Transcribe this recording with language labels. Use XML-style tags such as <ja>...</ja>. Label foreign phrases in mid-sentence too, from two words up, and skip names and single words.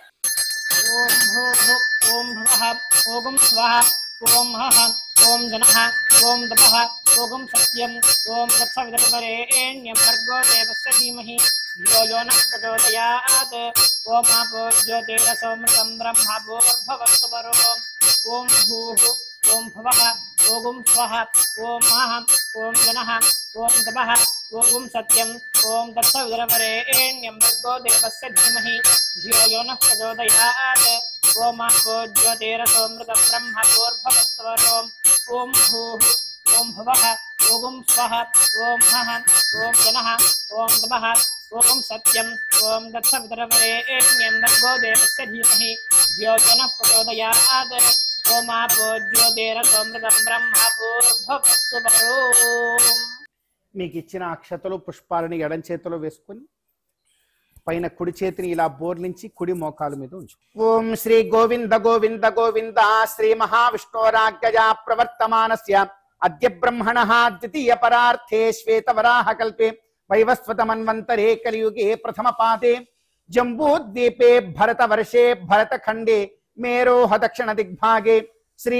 <sa>ఓం భూః ఓం భువః ఓం స్వః ఓం హః ఓం జనః ఓం తపః ఓం సత్యం ఓం తత్సవితుర్వరేణ్యం భర్గో దేవస్య ధీమహి ధియో యో నః ప్రచోదయాత్. ఓం ఆపో జ్యోతిరసోమృతం బ్రహ్మ భూర్భువస్సు వరో. ఓం భూః ఓం భువః ఓం స్వః ఓం హః ఓం జనః ఓం తపః ఓం సత్యం ఓం తత్సవితుర్వరేణ్యం భర్గో దేవస్య ధీమహి ధియో యో నః ప్రచోదయాత్. ओमापो ज्योतिरसोमृतं ब्रह्मपूर्भवस्वरों ओम भूः ओम भुवः ओम स्वः ओम महः ओम जनः ओम तपः ओम सत्यम् ओम दत्सवितरवरेण्यं भर्गो देवस्य धीमहि यो जनः प्रचोदयात् ओमापो ज्योतिरसोमृतं ब्रह्मपूर्भवस्वरों।</sa> <te>మీకు ఇచ్చిన అక్షతలు పుష్పాలని ఎడం చేతిలో వేసుకొని పైన కుడి చేతిని ఇలా బోర్లించి కుడి మోకాలు మీద ఉంచు.</te> <sa>ఓం శ్రీ గోవింద గోవింద గోవింద శ్రీ మహావిష్ణోరాజ్ఞయా ప్రవర్తమానస్య అద్య బ్రహ్మణః ద్వితీయ పరార్థే శ్వేతవరాహ కల్పే వైవస్వతమన్వంతరే కలియుగే ప్రథమ పాదే జంబూద్వీపే భరతవర్షే భరతఖండే మేరోహ దక్షిణ దిగ్భాగే శ్రీ</sa>